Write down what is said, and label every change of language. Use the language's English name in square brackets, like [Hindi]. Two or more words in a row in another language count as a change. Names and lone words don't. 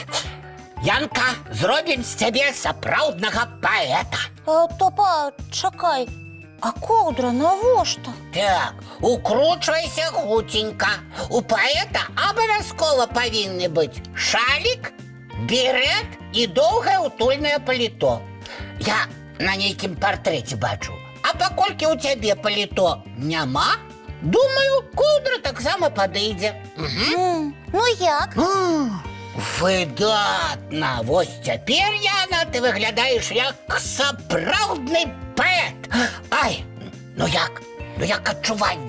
[Ukrainian] Янка, зробимо з тебе справжнього поета. Топа, чекай, а ковдра навошта? Так, укручуйся хутенько. У поета обов'язково повинні бути шалік, берет і довге утульне паліто. Я на нейкім портреті бачу. А покольки у тебе паліто нема, думаю, ковдра так само подійде. Ну як? Видатно! Ось тепер, Яна, ти виглядаєш як справжній поет. Ай, ну як відчування?